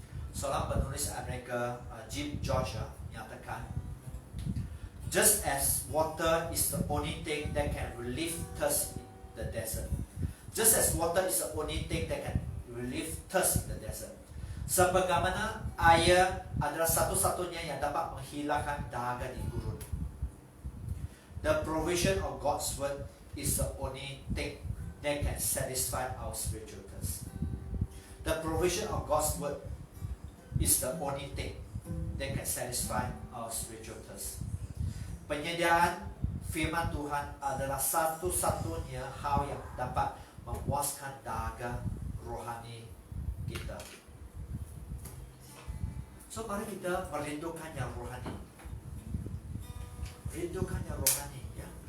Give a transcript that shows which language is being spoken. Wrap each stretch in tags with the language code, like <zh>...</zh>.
<id>Seorang penulis Amerika, Jim George, menyatakan,</id> <en>just as water is the only thing that can relieve thirst in the desert. Just as water is the only thing that can relieve thirst in the desert.</en> <id>Sebagaimana air adalah satu-satunya yang dapat menghilangkan dahaga di gurun.</id> <en>The provision of God's word is the only thing that can satisfy our spiritual thirst. The provision of God's word is the only thing that can satisfy our spiritual thirst.</en> <id>Penyediaan firman Tuhan adalah satu-satunya hal yang dapat memuaskan dahaga rohani kita. So mari kita merindukan yang rohani. Rindukan yang rohani ya.</id>